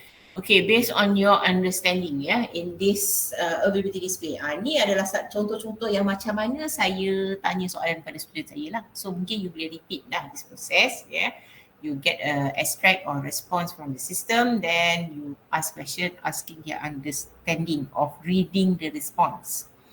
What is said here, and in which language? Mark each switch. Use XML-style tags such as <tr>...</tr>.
<en>Okay, based on your understanding in this availability display.</en> <ms>Ni adalah contoh-contoh yang macam mana saya tanya soalan pada student saya lah.</ms> <en>So</en> <ms>mungkin</ms> <en>you boleh repeat lah this process You get a extract or response from the system, then you ask question asking their understanding of reading the response.</en>